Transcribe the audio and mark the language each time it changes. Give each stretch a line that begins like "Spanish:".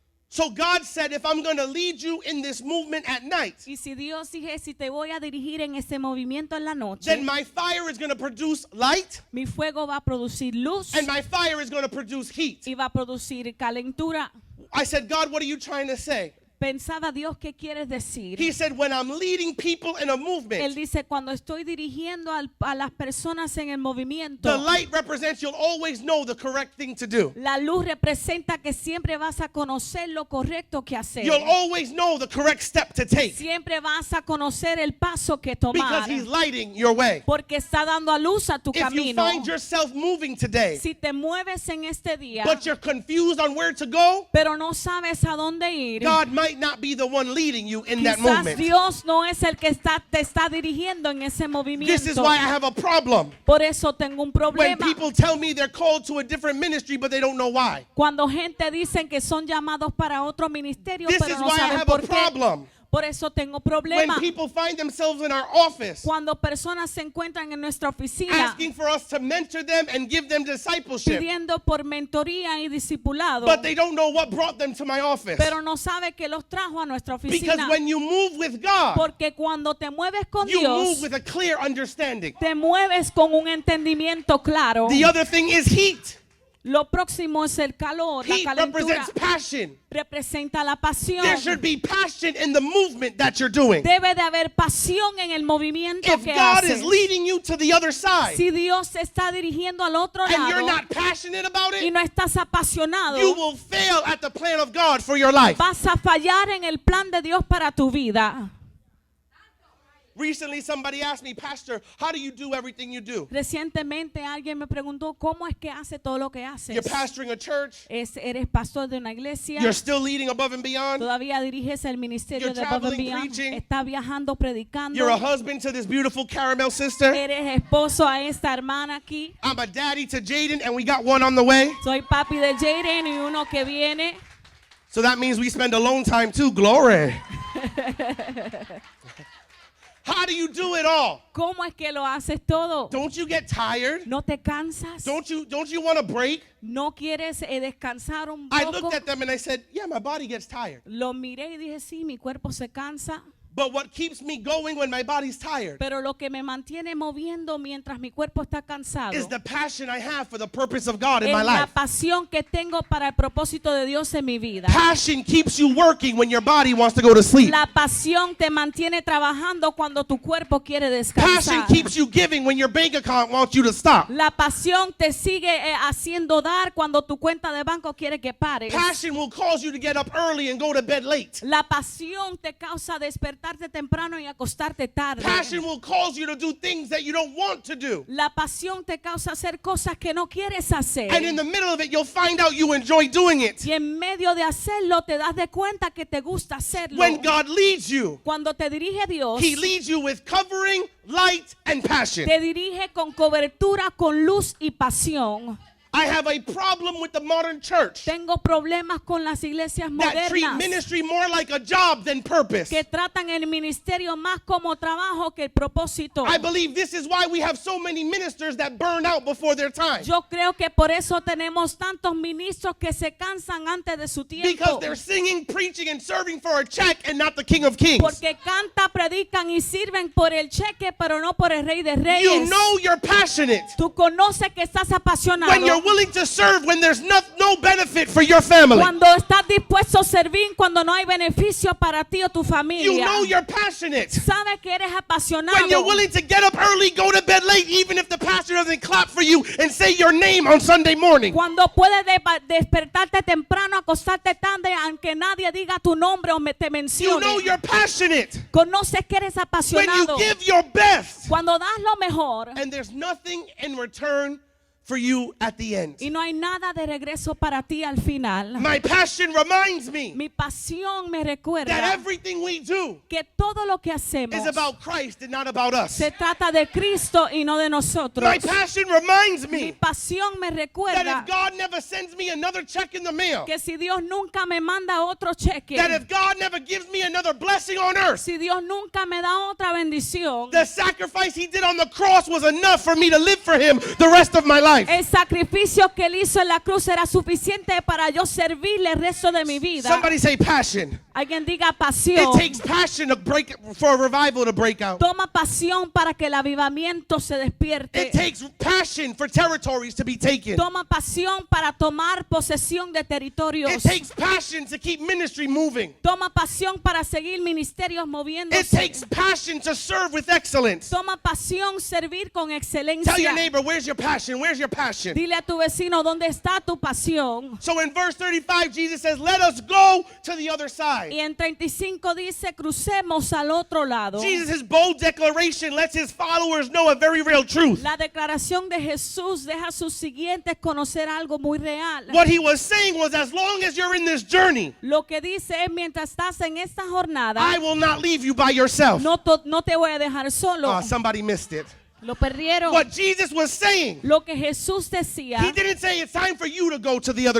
English: So God said, if I'm going to lead you in this movement at night,
Spanish: Y si Dios dije, si te voy a dirigir en ese movimiento en la noche,
English: then my fire is going to produce light
Spanish: mi fuego va a producir luz
English: and my fire is going to produce heat.
Spanish: y va a producir calentura.
English: I said, God, what are you trying to say?
Spanish: pensaba, Dios, ¿qué quieres decir?
English: He said, when I'm leading people in a
Spanish: Él
English: movement,
Spanish: dice, cuando estoy dirigiendo a las personas en el movimiento,
English: the light represents you'll always know the correct thing to do.
Spanish: la luz representa que siempre vas a conocer lo correcto que hacer.
English: You'll always know the correct step to take
Spanish: Siempre vas a conocer el paso que tomar.
English: because he's lighting your way.
Spanish: Porque está dando a luz a tu
English: If you
Spanish: camino.
English: find yourself moving today,
Spanish: Si te mueves en este día,
English: but you're confused on where to go,
Spanish: pero no sabes a dónde ir,
English: God might not be the one leading you in that
Spanish: quizás Dios no es el que te está dirigiendo en ese movimiento.
English: This is why I have a problem
Spanish: Por eso tengo un problema.
English: people tell me they're called to a different ministry, but they don't know why.
Spanish: Cuando gente dicen que son llamados para otro ministerio,
English: This
Spanish: pero
English: is
Spanish: no
English: why I
Spanish: saben
English: have a
Spanish: por qué.
English: problem
Spanish: Por eso tengo
English: when
Spanish: problema.
English: people find themselves in our office
Spanish: Cuando personas se encuentran en nuestra oficina
English: asking for us to mentor them and give them discipleship,
Spanish: pidiendo por mentoría y discipulado,
English: but they don't know what brought them to my office.
Spanish: pero no sabe que los trajo a nuestra
English: Because
Spanish: oficina.
English: when you move with God,
Spanish: Porque cuando te mueves con
English: you move
Spanish: Dios,
English: with a clear understanding.
Spanish: te mueves con un entendimiento claro.
English: The other thing is heat.
Spanish: Lo próximo es el calor, la
English: Heat
Spanish: calentura.
English: represents passion.
Spanish: Representa la pasión.
English: There should be passion in the movement that you're doing.
Spanish: Debe de haber pasión en el movimiento
English: If
Spanish: que
English: God
Spanish: haces.
English: is leading you to the other side
Spanish: Si Dios te está dirigiendo al otro
English: and you're
Spanish: lado
English: not passionate about
Spanish: y
English: it,
Spanish: no estás apasionado,
English: you will fail at the plan of God for your life.
Spanish: vas a fallar en el plan de Dios para tu vida.
English: Recently, somebody asked me, Pastor, how do you do everything you do?
Spanish: Recientemente alguien me preguntó cómo es que hace todo lo que haces.
English: You're pastoring a church,
Spanish: Eres pastor de una iglesia.
English: you're still leading above and beyond,
Spanish: Todavía diriges el ministerio
English: You're
Spanish: de Above and
English: traveling, Beyond. preaching.
Spanish: Está viajando, predicando.
English: you're a husband to this beautiful caramel sister.
Spanish: Eres esposo a esta hermana aquí.
English: I'm a daddy to Jaden, and we got one on the way.
Spanish: Soy papi de Jaden y uno que viene.
English: So that means we spend alone time too. Glory. How do you do it all?
Spanish: ¿Cómo es que lo haces todo?
English: Don't you get tired?
Spanish: ¿No te cansas?
English: Don't you want to break?
Spanish: ¿No quieres descansar un
English: I
Spanish: poco?
English: looked at them and I said, yeah, my body gets tired.
Spanish: Lo miré y dije, sí, mi cuerpo se cansa.
English: But what keeps me going when my body's tired
Spanish: Pero lo que me mantiene moviendo mientras mi cuerpo está cansado
English: is the passion I have for the purpose of God in
Spanish: es
English: my
Spanish: la
English: life.
Spanish: pasión que tengo para el propósito de Dios en mi vida.
English: Passion keeps you working when your body wants to go to sleep.
Spanish: La pasión te mantiene trabajando cuando tu cuerpo quiere
English: Passion
Spanish: descansar.
English: keeps you giving when your bank account wants you to stop.
Spanish: La pasión te sigue haciendo dar cuando tu cuenta de banco quiere que pares.
English: Passion will cause you to get up early and go to bed late.
Spanish: La pasión te causa despertarte temprano y acostarte tarde.
English: Passion will cause you to do things that you don't want to do.
Spanish: La pasión te causa hacer cosas que no quieres hacer.
English: And in the middle of it, you'll find out you enjoy doing it.
Spanish: Y en medio de hacerlo te das de cuenta que te gusta hacerlo.
English: When God leads you,
Spanish: Cuando te dirige Dios,
English: He leads you with covering, light, and passion.
Spanish: te dirige con cobertura, con luz y pasión.
English: I have a problem with the modern church
Spanish: Tengo problemas con las iglesias
English: that treat
Spanish: modernas
English: ministry more like a job than purpose.
Spanish: que tratan el ministerio más como trabajo que el propósito.
English: I believe this is why we have so many ministers that burn out before their time.
Spanish: Yo creo que por eso tenemos tantos ministros que se cansan antes de su
English: Because
Spanish: tiempo.
English: they're singing, preaching, and serving for a check and not the King of Kings.
Spanish: Porque canta, predican y sirven por el cheque, pero no por el Rey de
English: You
Spanish: Reyes.
English: know you're passionate
Spanish: Tú conoces que estás apasionado
English: when you're willing to serve when there's no benefit for your family.
Spanish: cuando estás dispuesto a servir cuando no hay beneficio para ti o tu
English: You
Spanish: familia.
English: know you're passionate
Spanish: Sabes que eres apasionado
English: when you're willing to get up early, go to bed late, even if the pastor doesn't clap for you and say your name on Sunday morning.
Spanish: cuando puedes despertarte temprano, acostarte tarde, aunque nadie diga tu nombre o te
English: You
Spanish: mencione.
English: know you're passionate
Spanish: Conoces que eres
English: when
Spanish: apasionado
English: you give your best
Spanish: cuando das lo mejor
English: and there's nothing in return for you at the end.
Spanish: y no hay nada de regreso para ti al final.
English: My passion reminds me
Spanish: Mi pasión me
English: that
Spanish: recuerda
English: everything we do
Spanish: que todo lo que hacemos
English: is about Christ and not about us.
Spanish: se trata de Cristo y no de nosotros.
English: My passion reminds
Spanish: Mi
English: me
Spanish: pasión me
English: that
Spanish: recuerda
English: if God never sends me another check in the mail,
Spanish: que si Dios nunca me manda otro cheque,
English: that if God never gives me another blessing on earth,
Spanish: si Dios nunca me da otra bendición,
English: the sacrifice He did on the cross was enough for me to live for Him the rest of my life. life.
Spanish: El sacrificio que él hizo en la cruz era suficiente para yo servirle el resto de mi vida.
English: Somebody say passion.
Spanish: Alguien diga
English: It
Spanish: pasión.
English: takes passion for a revival to break out.
Spanish: Toma pasión para que el avivamiento se despierte.
English: It takes passion for territories to be taken.
Spanish: Toma pasión para tomar posesión de territorios.
English: It takes passion to keep ministry moving.
Spanish: Toma pasión para seguir ministerios
English: It
Spanish: moviéndose.
English: takes passion to serve with excellence.
Spanish: Toma pasión servir con excelencia.
English: Tell your neighbor, where's your passion? Where's your passion?
Spanish: Dile a tu vecino, ¿dónde está tu pasión?
English: So in verse 35, Jesus says, let us go to the other side.
Spanish: Y en 35 dice, crucemos al otro lado.
English: Jesus' bold declaration lets his followers know a very real truth.
Spanish: La declaración de Jesús deja a sus siguientes conocer algo muy real.
English: What he was saying was, as long as you're in this journey,
Spanish: Lo que dice es, mientras estás en esta jornada,
English: I will not leave you by yourself.
Spanish: no te voy a dejar solo.
English: Oh, somebody missed it.
Spanish: Lo perdieron.
English: What Jesus was saying,
Spanish: Lo que Jesús decía,
English: he didn't say it's time for you to go to the other